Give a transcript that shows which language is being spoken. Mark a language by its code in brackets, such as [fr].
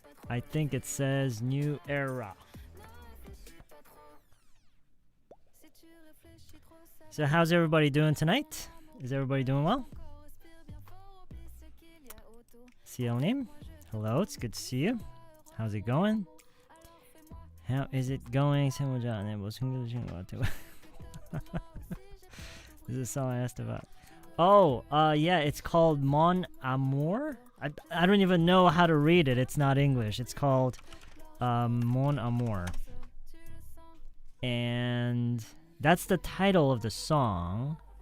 [en] I think it says new era. So how's everybody doing tonight? Is everybody doing well? CL name. Hello, it's good to see you. How's it going? How is it going? [ko] 세모자 안에 뭐 숨겨두신 것 같아요. [en] This is a song I asked about. Oh, yeah, it's called Mon Amour. I don't even know how to read it. It's not English. It's called Mon Amour. And that's the title of the song.